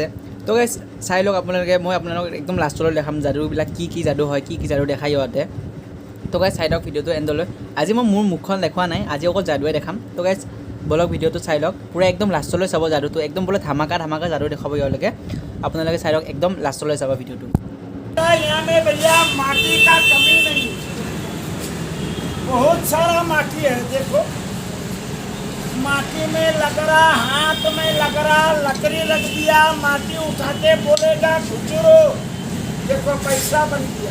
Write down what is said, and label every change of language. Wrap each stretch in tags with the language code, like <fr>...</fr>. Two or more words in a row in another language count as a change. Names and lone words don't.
<as>তো গাইজ চাই লওক আপোনালোকে, মই আপোনালোকক একদম লাষ্টলৈ দেখাম যাদুবিলাক কি যাদু হয়, কি যাদু দেখাই ইহঁতে। তো গাইজ চাই লওক ভিডিঅ'টো এণ্ডলৈ। আজি মই মোৰ মুখখন দেখুওৱা নাই, আজি অকল যাদুৱে দেখাম। তো গাইজ বলক ভিডিঅ'টো চাই লওক, পূৰা একদম লাষ্টলৈ চাব যাদুটো, একদম বোলে ধামাকা যাদু দেখাব ইহঁলোকে। আপোনালোকে চাই লওক, একদম লাষ্টলৈ চাব ভিডিঅ'টো।</as> <hi>यहाँ में भैया माटी का कमी नहीं, बहुत सारा माटी है। देखो माटी में लग रहा, हाथ में लग रहा, लकड़ी रख दिया, माटी उठा के बोलेगा खुचरो, देखो पैसा बन गया।</hi>